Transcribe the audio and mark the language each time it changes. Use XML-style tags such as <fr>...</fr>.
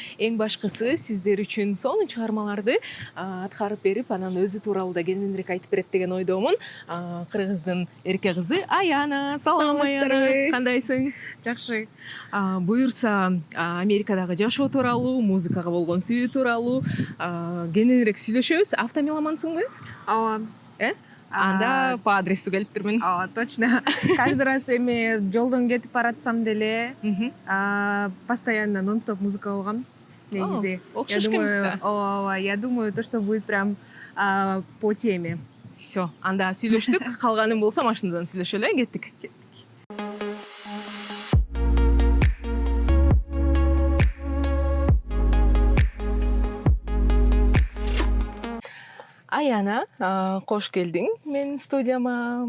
<ky>Эң башкысы сиздер үчүн сонун чыгармаларды аткарып берип, анан өзү тууралуу да кененирээк айтып берет деген ойдомун. Кыргыздын эрке кызы Аяна. Салам Аяна, кандайсың? Жакшы. Буюрса Америкадагы жашоо тууралуу, музыкага болгон сүйүү тууралуу кененирээк сүйлөшөбүз. Автомеломансыңбы? Ооба. Анда</ky> <ru>по адресу</ru> <ky>келиптирмин. Ооба,</ky> <ru>точно. Каждый раз</ru> <ky>эми жолдон кетип баратсам деле постоянно нон-стоп музыка болгон. Негизи. Окшош экенбиз да.</ky> <ru>Ооба, я думаю, то, что будет прям по теме.</ru> <ky>Всё, анда сүйлөштүк. Калганын болсо машинадан сүйлөшөлү, кеттик. Аяна, кош келдиң менин студияма.</ky>